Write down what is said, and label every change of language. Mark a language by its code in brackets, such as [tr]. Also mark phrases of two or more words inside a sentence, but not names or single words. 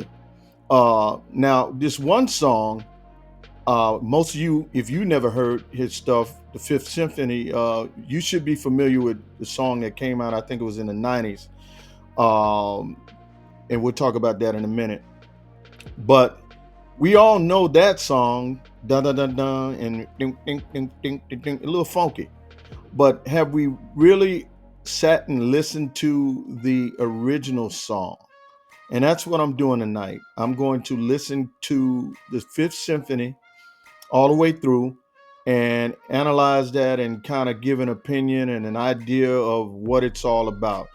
[en] Now, this one song, most of you, if you never heard his stuff, the Fifth Symphony, you should be familiar with the song that came out. I think it was in the '90s. Um, and we'll talk about that in a minute. But we all know that song, dun dun dun dun, and ding ding ding ding ding, ding, a little funky. But have we really sat and listened to the original song? And that's what I'm doing tonight. I'm going to listen to the Fifth Symphony all the way through and analyze that and kind of give an opinion and an idea of what it's all about.